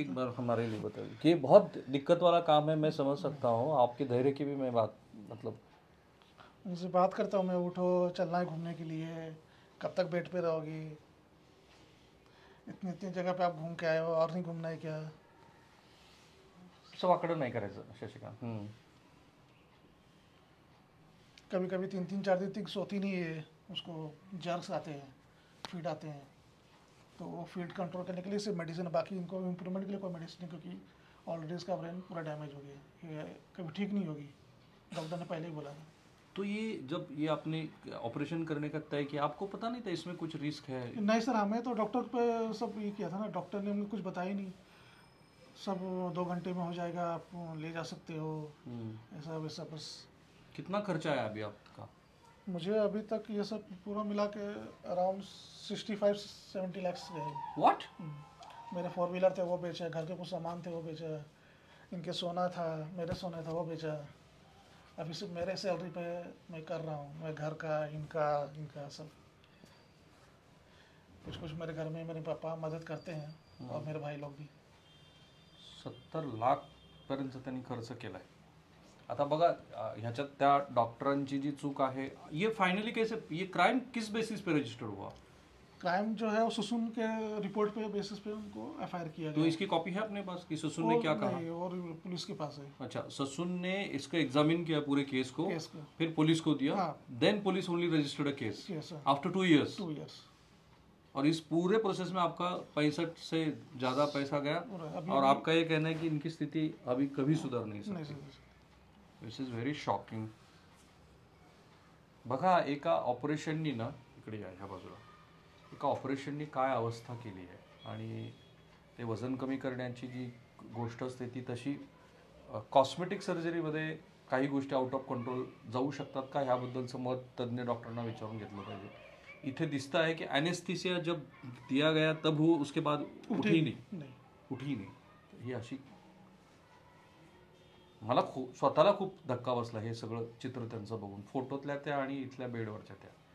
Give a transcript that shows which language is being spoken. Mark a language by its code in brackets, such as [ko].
[hi] एक बार हमारे लिए बताइए कि ये बहुत दिक्कत वाला काम है, मैं समझ सकता हूँ आपके धैर्य की भी मैं बात मतलब उनसे बात करता हूँ मैं, उठो चलना है घूमने के लिए, कब तक बेड पे रहोगी, इतनी इतनी जगह पे आप घूम के आए हो और नहीं घूमना है क्या? [mr] सवाकडं नाही करायचं शशिकांत. [hi] कभी कभी 3-3 4 दिन तक सोती नहीं है, उसको जर्स आते हैं, फीड आते हैं, तो वो फीड कंट्रोल करने के लिए सिर्फ मेडिसिन है, बाकी इनको इम्प्रूवमेंट के लिए कोई मेडिसिन नहीं, क्योंकि ऑलरेडी इसका ब्रेन पूरा डैमेज हो गया, ये कभी ठीक नहीं होगी, डॉक्टर ने पहले ही बोला था. तो ये जब ये आपने ऑपरेशन करने का तय किया, आपको पता नहीं था इसमें कुछ रिस्क है? नहीं सर, हमें तो डॉक्टर पे सब ये किया था ना, डॉक्टर ने हमें कुछ बताया ही नहीं, सब 2 घंटे में हो जाएगा, आप ले जा सकते हो, ऐसा वैसा बस. कितना खर्चा आया अभी आपका? मुझे अभी तक ये सब पूरा मिला के अराउंड 65-70 लाख गए. व्हाट? मेरे 4 व्हीलर थे वो बेचा, घर के कुछ सामान थे वो बेचा, इनके सोना था, मेरे सोना था वो बेचा. अभी सिर्फ मेरे सैलरी पे मैं कर रहा हूँ, मैं घर का इनका सब कुछ मेरे घर में मेरे पापा मदद करते हैं और मेरे भाई लोग भी. [mr] 70 लाख पर्यंत त्यांनी खर्च केलाय. आता बघा ह्याच्यात त्या डॉक्टरांची जी चूक आहे, [hi] ये फाइनली कैसे, ये क्राइम किस बेसिस पे रजिस्टर हुआ? क्राइम जो है वो सुसुन के रिपोर्ट पे बेसिस पे उनको एफआईआर किया तो गया. इसकी कॉपी है अपने पास कि ससुन ने क्या कहा? नहीं, और पुलिस के पास है. अच्छा, ससुन ने इसको एग्जामिन किया पूरे केस को, फिर पुलिस को दिया, हाँ. [en] Then police only registered a case Yes, sir. After 2 years. 2 years. [hi] और इस पूरे प्रोसेस में आपका 65 से ज्यादा पैसा गया, और आपका ये कहना है कि इनकी स्थिति अभी कभी सुधर नहीं नहीं सकती. Sir. [en] This is very shocking. [mr] बघा एका ऑपरेशननी ना, इकडे या ह्या बाजूला, एका ऑपरेशननी काय अवस्था केली आहे, आणि ते वजन कमी करण्याची जी गोष्ट असते ती तशी कॉस्मेटिक सर्जरीमध्ये काही गोष्टी आउट ऑफ कंट्रोल जाऊ शकतात का, ह्याबद्दलचं मत तज्ज्ञ डॉक्टरांना विचारून घेतलं पाहिजे. [hi] इथे दिसता है कि एनेस्थीसिया जब दिया गया तब वो उसके बाद उठी नहीं. [mr] ही अशी मला स्वतःला खूप धक्का बसला हे सगळं चित्र त्यांचं बघून, फोटोतल्या त्या आणि इथल्या बेडवरच्या त्या.